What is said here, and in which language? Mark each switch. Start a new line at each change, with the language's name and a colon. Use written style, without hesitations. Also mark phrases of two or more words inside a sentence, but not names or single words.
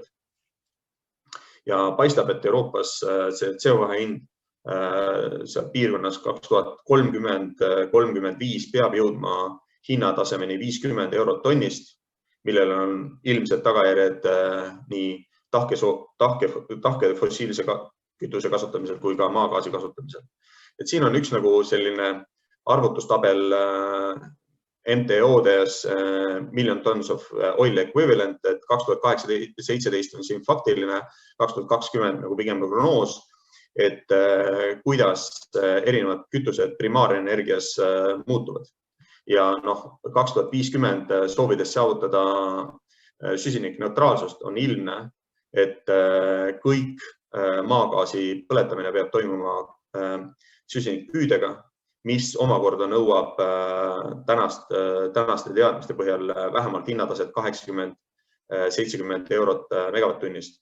Estonian: Ja paistab, et Euroopas see CO2 hind seal piirkonnas 2030–35 peab jõudma hinnatasemeni 50 eurot tonnist, millel on ilmselt tagajärjed nii tahke fossiilse kütuse kasutamisel kui ka maagaasi kasutamisel. Et siin on üks nagu selline arvutustabel MTO-des
English: million tons of oil equivalent,
Estonian: et 2018-17 on siin faktiline, 2020 nagu pigem prognoos, et kuidas erinevad kütused primaarenergias muutuvad. Ja 2050 soovides saavutada süsinikneutraalsust on ilmne, et kõik maagaasi põletamine peab toimuma süsinikpüüdega, mis omakorda nõuab tänaste teadmiste põhjal vähemalt hinnataset 80–70 eurot megavatt-tunnist.